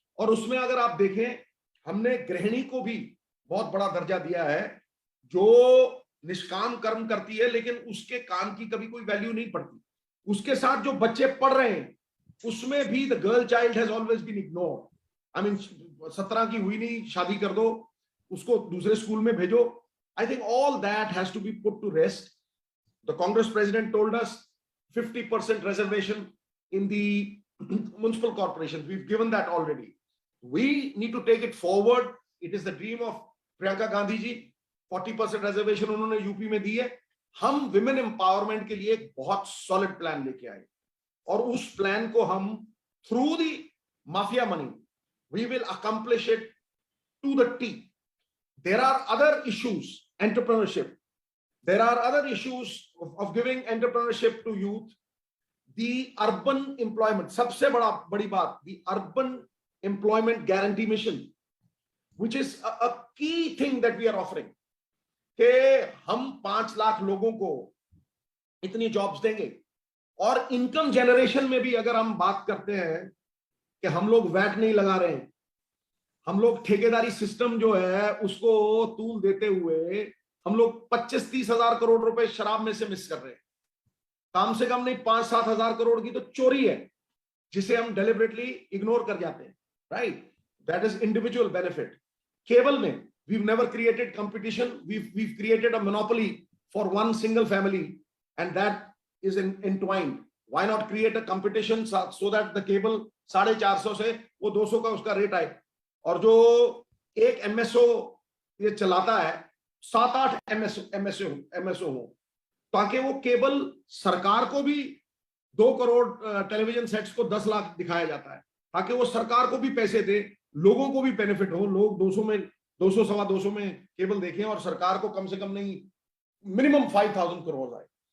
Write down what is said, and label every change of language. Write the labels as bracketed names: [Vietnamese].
[Hindi] और उसमें अगर आप देखें, हमने गृहिणी को भी बहुत बड़ा दर्जा दिया है, जो निष्काम कर्म करती है लेकिन उसके काम की कभी कोई वैल्यू नहीं पड़ती। उसके साथ जो बच्चे पढ़ रहे हैं उसमें भी [English] The girl child has always been ignored. I mean [Hindi] 17 की हुई नहीं, शादी कर दो, उसको दूसरे स्कूल में भेजो। [English] I think all that has to be put to rest. The Congress president told us 50% reservation in the municipal corporations. We've given that already. We need to take it forward. It is the dream of Priyanka Gandhi ji. [Hindi] 40% reservation उन्होंने UP में दी है। हम women empowerment के लिए एक बहुत solid plan लेके आए और उस प्लान को हम [English] Through the mafia money we will accomplish it to the T. There are other issues, entrepreneurship, there are other issues of giving entrepreneurship to youth, the urban employment, [Hindi] सबसे बड़ी बात, [English] the urban employment guarantee mission, which is a key thing that we are offering, [Hindi] कि हम 5 लाख लोगों को इतनी jobs देंगे। और इनकम जनरेशन में भी अगर हम बात करते हैं कि हम लोग वैट नहीं लगा रहे हैं, हम लोग ठेकेदारी सिस्टम जो है उसको तूल देते हुए हम लोग 25-30 हजार करोड़ रुपए शराब में से मिस कर रहे हैं। कम से कम नहीं 5-7 हजार करोड़ की तो चोरी है जिसे हम डेलिबरेटली इग्नोर कर जाते हैं, right? [English] That is individual benefit. [Hindi] Cable में [English] we've never created competition, we've created a monopoly for one single family and that is entwined. Why not create a competition so that the cable [Hindi] 450 से वो 200 का उसका rate आए और जो एक MSO ये चलाता है 7-8 एमएसओ हो, ताकि वो केबल सरकार को भी 2 करोड़ टेलीविजन सेट्स को 10 लाख दिखाया जाता है ताकि वो सरकार को भी पैसे दे, लोगों को भी बेनिफिट हो, लोग 200 सवा 200 में केबल देखें और सरकार को कम से कम नहीं मिनिमम 5,000 करोड़ आए।